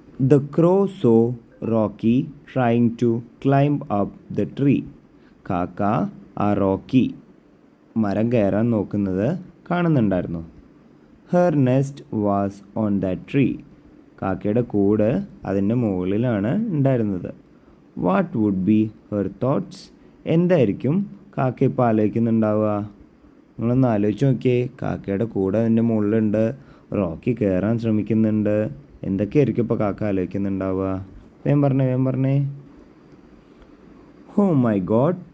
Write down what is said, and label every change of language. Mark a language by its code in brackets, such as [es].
[en] The crow saw Rocky trying to climb up the tree. [ml] കാക്ക ആ Rocky മരം കയറാൻ നോക്കുന്നത് കാണുന്നുണ്ടായിരുന്നു. [en] Her nest was on that tree. [ml] കാക്കയുടെ കൂട് അതിൻ്റെ മുകളിലാണ് ഉണ്ടായിരുന്നത്. [en] What would be her thoughts? [ml] എന്തായിരിക്കും കാക്ക ഇപ്പോൾ ആലോചിക്കുന്നുണ്ടാവുക? നിങ്ങളൊന്ന് ആലോചിച്ച് നോക്കിയേ. കാക്കയുടെ കൂടെ അതിൻ്റെ മുകളിലുണ്ട്, റോക്കി കയറാൻ ശ്രമിക്കുന്നുണ്ട്. എന്തൊക്കെയായിരിക്കും ഇപ്പോൾ കാക്ക ആലോചിക്കുന്നുണ്ടാവുക? വേഗം പറഞ്ഞേ. [en] Oh my God.